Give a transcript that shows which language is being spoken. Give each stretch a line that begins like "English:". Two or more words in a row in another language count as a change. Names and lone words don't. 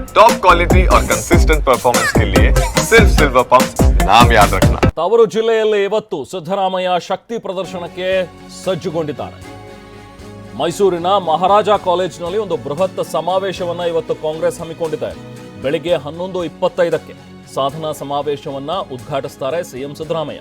English: top quality
Hindi: और
English: consistent performance
Hindi: के लिए सिर्फ सिल्वर पंप नाम याद रखना।
Kannada: ತವರು ಜಿಲ್ಲೆಯಲ್ಲಿ ಇವತ್ತು ಸಿದ್ದರಾಮಯ್ಯ ಶಕ್ತಿ ಪ್ರದರ್ಶನಕ್ಕೆ ಸಜ್ಜುಗೊಂಡಿದ್ದಾರೆ. ಮೈಸೂರಿನ ಮಹಾರಾಜ ಕಾಲೇಜಿನಲ್ಲಿ ಒಂದು ಬೃಹತ್ ಸಮಾವೇಶವನ್ನ ಇವತ್ತು ಕಾಂಗ್ರೆಸ್ ಹಮ್ಮಿಕೊಂಡಿದೆ. ಬೆಳಿಗ್ಗೆ 11:25ಕ್ಕೆ ಸಾಧನಾ ಸಮಾವೇಶವನ್ನ ಉದ್ಘಾಟಿಸುತ್ತಾರೆ ಸಿಎಂ ಸಿದ್ದರಾಮಯ್ಯ.